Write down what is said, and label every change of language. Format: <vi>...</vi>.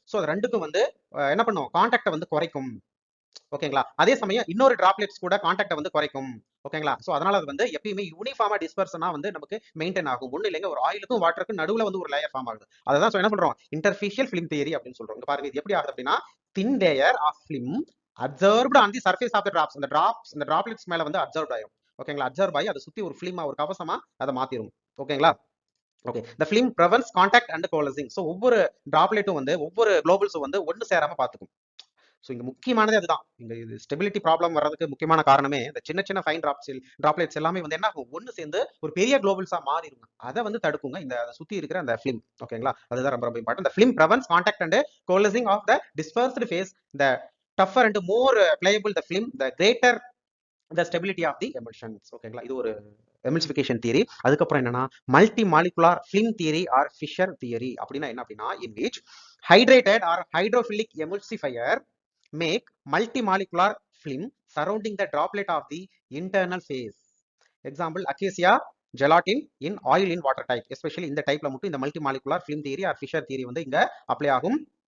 <ta>So அது ரெண்டுக்கும் வந்து என்ன பண்ணும்? கான்டாக்டை வந்து குறைக்கும். ஓகேங்களா? அதே சமயம் இன்னொரு டிராப்லெட்ஸ் கூட கான்டாக்டை வந்து குறைக்கும். ஓகேங்களா? சோ அதனால அது வந்து எப்பயுமே யூனிஃபார்மா டிஸ்பர்ஷனா வந்து நமக்கு மெயின்டைன் ஆகும். ஒண்ணு இல்லைங்க, ஒரு ஆயிலுக்கும் வாட்டருக்கும் நடுவுல வந்து ஒரு லேயர் ஃபார்ம் ஆகுது. அதான் என்ன சொல்றோம்? இன்டர்ஃபேஷியல் ஃபிலிம் தியரி அப்படின்னு சொல்றோம். இங்க பாருங்க, இது எப்படி ஆகுது அப்படின்னா,</ta> <en>thin layer of film observed on the surface of the drops.</en> <ta>இந்த டிராப்லெட்ஸ் மேல வந்து அப்சர்வ் ஆகும். ஓகேங்களா? அப்சர்வ் ஆகி அதை சுத்தி ஒரு ஃபிலிமா, ஒரு கவசமா அதை மாத்திரும். ஓகேங்களா? Okay.</ta> <en>the film prevents contact and coalescing.</en> <ta>So ஒவ்வொரு டிராப்லெட்டும் வந்து ஒவ்வொரு குளோபல்ஸும் வந்து ஒன்னு சேராம பாத்துக்கும். ஸோ இங்க முக்கியமானது அதுதான். இங்க இது ஸ்டெபிலிட்டி ப்ராப்ளம் வர்றதுக்கு முக்கியமான காரணமே இந்த சின்ன சின்ன ஃபைன் டிராப்லெட்ஸ் எல்லாமே வந்து என்ன ஆகும்? ஒன்னு சேர்ந்து ஒரு பெரிய குளோபல்ஸா மாறிடுங்க. அதை வந்து தடுக்குங்க இந்த சுத்தி இருக்கிற அந்த ஃபிலிம். ஓகேங்களா? அதுதான் ரொம்ப ரொம்ப important.</ta> <en>the film prevents contact and coalescing of the dispersed phase. the tougher and more pliable the film, the greater the stability of the emulsions.</en> <ta>ஓகேங்களா? இது ஒரு எமில்சிஃபிகேஷன் தியரி. அதுக்கப்புறம் என்னன்னா,</ta> <en>Multi molecular film theory or Fisher theory.</en> <ta>அப்படின்னா என்ன அப்படின்னா,</ta> <en>in which hydrated or hydrophilic emulsifier make multimolecular film surrounding the droplet of the internal phase. Example, acacia gelatin in oil in water type. Especially</en> <ta>இந்த டைப்ல மட்டும் இந்த</ta> <en>multimolecular film theory or Fisher theory</en> <ta>வந்து இங்க apply ஆகும்.</ta>